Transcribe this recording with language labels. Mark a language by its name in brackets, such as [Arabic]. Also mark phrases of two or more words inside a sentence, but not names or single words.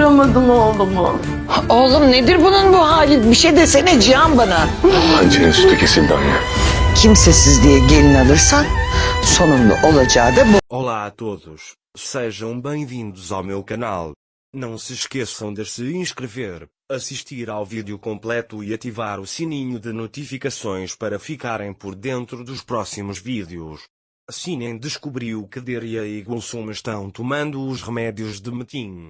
[Turkish] gördüm oğlumu. Oğlum nedir bunun bu hali? Bir şey desene Cihan bana. Hançerin sütü kesildi anne. Kimsesiz diye gelin alırsan sonunda olacağı da bu. [Portuguese] Olá a todos, sejam bem-vindos ao meu canal. Não se esqueçam de se inscrever, assistir ao vídeo completo e ativar o sininho de notificações para ficarem por dentro dos próximos vídeos. Sinem descobriu que Deria e Gulsum estão tomando os remédios de Metin.